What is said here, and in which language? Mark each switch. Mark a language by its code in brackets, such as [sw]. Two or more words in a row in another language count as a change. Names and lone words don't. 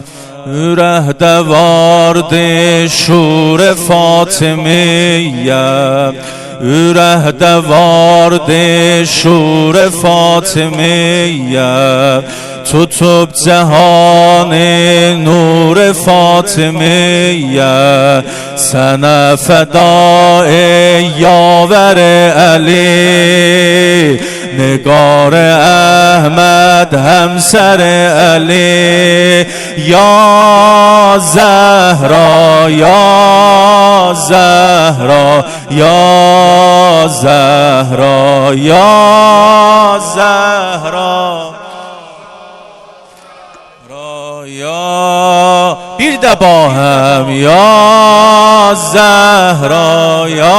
[az] Ürəkdə vardı şur Fatimiyə, ürəkdə vardı şur Fatimiyə. Tutub cəhani nur Fatimiyə, sənə fəda yavər Əli. [fa] نگار احمد همسر علی یا زهرا یا زهرا یا زهرا یا زهرا یا [az] bir de [fa] با هم یا زهرا